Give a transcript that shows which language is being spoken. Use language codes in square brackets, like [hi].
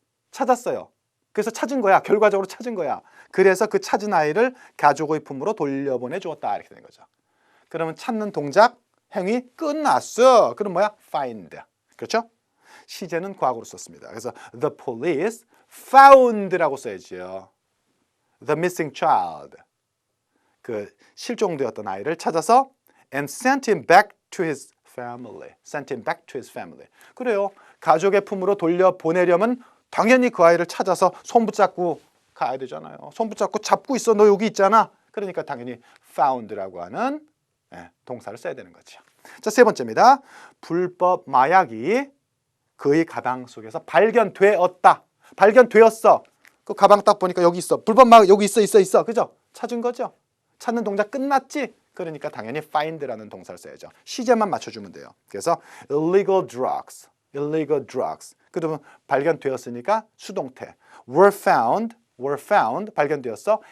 [ko] 찾았어요. 그래서 찾은 거야. 결과적으로 찾은 거야. 그래서 그 찾은 아이를 가족의 품으로 돌려보내 주었다. 이렇게 되는 거죠. 그러면 찾는 동작, 행위 끝났어. 그럼 뭐야? find. 그렇죠? 시제는 과거로 썼습니다. 그래서 [en] the police found [ko] 라고 써야지요. [en] the missing child. [ko] 그 실종되었던 아이를 찾아서 [en] and sent him back to his family. sent him back to his family. [ko] 그래요. 가족의 품으로 돌려보내려면 당연히 그 아이를 찾아서 손 붙잡고 가야 되잖아요. 손 붙잡고 잡고 있어. 너 여기 있잖아. 그러니까 당연히 found라고 하는 동사를 써야 되는 거죠. 자, 세 번째입니다. 불법 마약이 그의 가방 속에서 발견되었다. 발견되었어. 그 가방 딱 보니까 여기 있어. 불법 마약 여기 있어. 그죠? 찾은 거죠? 찾는 동작 끝났지? 그러니까 당연히 find라는 동사를 써야죠. 시제만 맞춰주면 돼요. [en] 그래서 illegal drugs. [ko] 그러면 발견되었으니까 수동태. [en] were found [ko] 발견되었어.